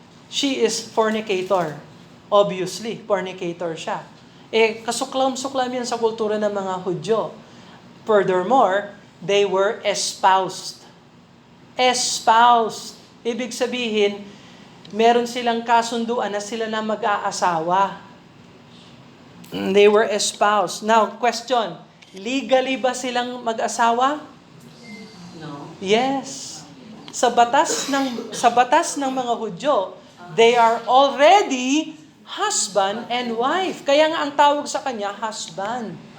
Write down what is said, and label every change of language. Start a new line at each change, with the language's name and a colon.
English: She is fornicator. Obviously, fornicator
Filipino: siya. Kasuklam-suklam yan sa kultura ng mga Hudyo.
English: Furthermore, they were espoused.
Filipino: Espoused. Ibig sabihin, meron silang kasunduan na sila na mag-aasawa.
English: They were espoused. Now, question, legally
Filipino: ba silang mag-asawa?
English: No. Yes.
Filipino: Sa batas ng mga Hudyo,
English: they are already husband and wife.
Filipino: Kaya nga ang tawag sa kanya, husband.